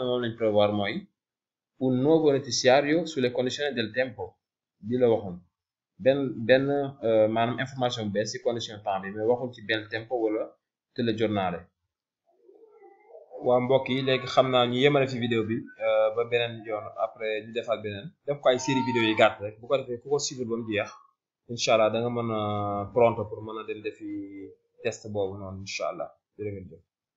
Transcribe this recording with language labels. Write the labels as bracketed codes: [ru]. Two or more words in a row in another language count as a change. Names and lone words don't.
[wo] ne moom lañ prévoir mooy [it] un nuovo notiziario sulle condizioni del tempo [wo] bi la waxoon benn maanaam information bu bees ci [fr] condition temps [wo] bi mais waxul ci benn tempo wala telegiornale waa mbokk yi léegi xam naa ñu yemale fi vidéo bi ba beneen yoon après ñu defaat beneen def ko ay [fr] série vidéo [wo] yi gàtt rek bu ko defee ku ko suivre ba mu jeex [ar] إن شاء الله [wo] da nga mën a pronto pour mën a dem defi test boobu noonu incha allah jërë ngeen jëf